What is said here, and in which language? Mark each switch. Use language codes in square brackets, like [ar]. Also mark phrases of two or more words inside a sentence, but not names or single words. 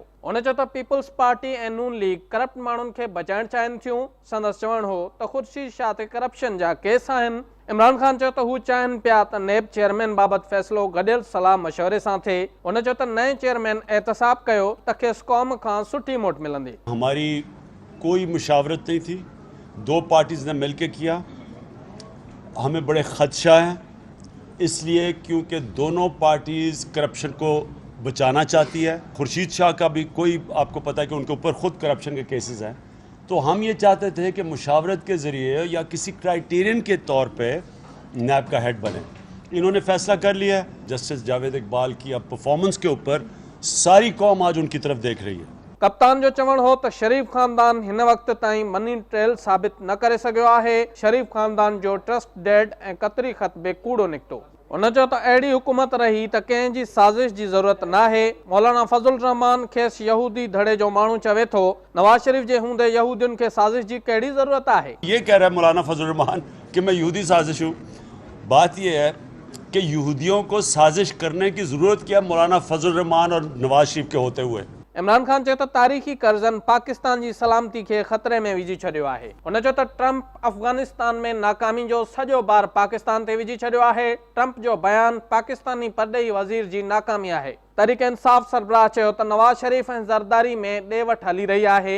[sd] उन चयो त पीपल्स पार्टी ऐं नून लीग करप्ट माण्हुनि खे बचाइण चाहिनि थियूं। संदसि चवणु हो त ख़ुर्शीद शाह ते करप्शन जा केस आहिनि। इमरान खान चयो त हू चाहिनि पिया त नेब चेयरमैन बाबत फ़ैसिलो गॾियल सलाह मशवरे सां थिए। उन चयो त नए चेयरमैन एहतसाब कयो त खेसि क़ौम खां सुठी मोट मिलंदी। [ur] ہماری کوئی مشاورت نہیں تھی، دو پارٹیز نے مل کر کیا. ہمیں بڑے خدشہ ہیں اس لیے کیونکہ دونوں پارٹیز کرپشن کو بچانا چاہتی ہے. خورشید شاہ کا بھی کوئی آپ کو پتا ہے کہ ان کے اوپر خود کرپشن کے کیسز ہیں. تو ہم یہ چاہتے تھے کہ مشاورت کے ذریعے یا کسی کرائٹیرین کے طور پہ نیب کا ہیڈ بنے. انہوں نے فیصلہ کر لیا ہے۔ جسٹس جاوید اقبال کی اب پرفارمنس کے اوپر ساری قوم آج ان کی طرف دیکھ رہی ہے. [sd] कप्तान जो चवण हो तो शरीफ खानदान हिन वक्त ताईं [en] money trail [sd] साबित न करे सघियो आहे। शरीफ खानदान जो [en] trust deed [sd] ऐं कतरी ख़त बि कूड़ो निकितो। उन चयो त अहिड़ी हुकूमत रही त कंहिं जी साज़िश जी ज़रूरत नाहे। मौलाना फज़लुर रहमान खेसि यहूदी धड़े जो माण्हू चवे थो। नवाज शरीफ जे हूंदे यहूदियुनि खे साज़िश जी कहिड़ी ज़रूरत आहे? [ur] یہ کہہ رہا ہے مولانا فضل الرحمان کہ میں یہودی سازش ہوں۔ بات یہ ہے کہ یہودیوں کو سازش کرنے کی ضرورت کیا مولانا فضل الرحمان اور نواز شریف کے ہوتے ہوئے? [sd] इमरान खान चयो त तारीख़ी कर्ज़नि पाकिस्तान जी सलामती खे ख़तरे में विझी छॾियो आहे। उन चयो त ट्रंप अफ़गानिस्तान में नाकामी जो सॼो बार पाकिस्तान ते विझी छॾियो आहे। ट्रंप जो बयान पाकिस्तानी परॾेही वज़ीर जी नाकामी आहे। तहरीक इंसाफ़ सरबराह चयो त नवाज शरीफ ऐं ज़रदारी में ॾे वठि हली रही आहे।